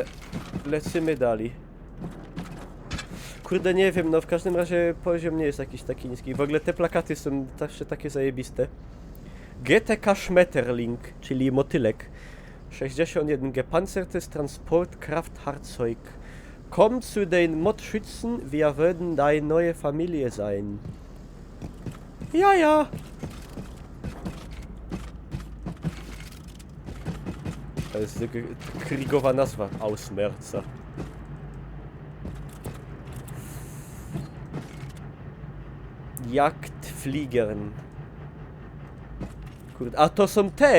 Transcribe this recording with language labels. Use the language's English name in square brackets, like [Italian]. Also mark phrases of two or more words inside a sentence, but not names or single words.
[Polish] Lecimy dalej. Kurde, nie wiem, no w każdym razie poziom nie jest jakiś taki niski. W ogóle te plakaty są zawsze takie zajebiste. GTK Schmetterling, czyli motylek. [German] 61 Gepanzertes Transportkraftfahrzeug. Komm zu den Mordschützen, wir würden deine neue Familie sein. Ja, ja. [Polish] To jest krigowa nazwa Ausmerza. Jagdfliegern. Kurde, a to są te!